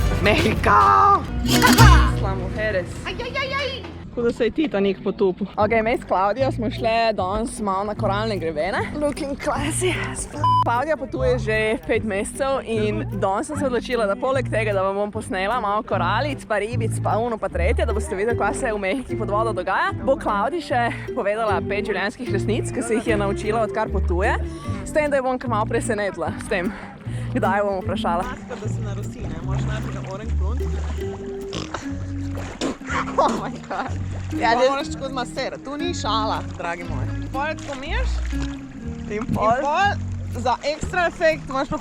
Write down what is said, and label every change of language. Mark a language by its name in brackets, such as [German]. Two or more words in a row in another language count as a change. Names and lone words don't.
[Slovenian] Mehiko! [Spanish] Sla mujeres. [Slovenian] Tako da se je Titanik potopil. Ok, me s Klaudijo smo šle danes malo na koralne grebene. [English] Looking classy as fuck. [Slovenian] Klaudija potuje že 5 mesecev in danes sem se odločila, da poleg tega, da vam bom posnela malo koralic, pa ribic, pa uno, pa tretje, da boste videli, kaj se v Mehiki pod vodo dogaja, bo Klaudi še povedala 5 življenjskih resnic, ki se jih je naučila, odkar potuje. S tem, da jo bom kar malo presenetila. S tem, kdaj jo bom vprašala. Da se narosi, ne? Moraš najprej na [English] orange blunt. Oh my god. [Slovenian] Ja, to moraš tako zmasirati. Tu ni šala, dragi moji. Pol tako miješ. In pol za ekstra efekt imaš pa...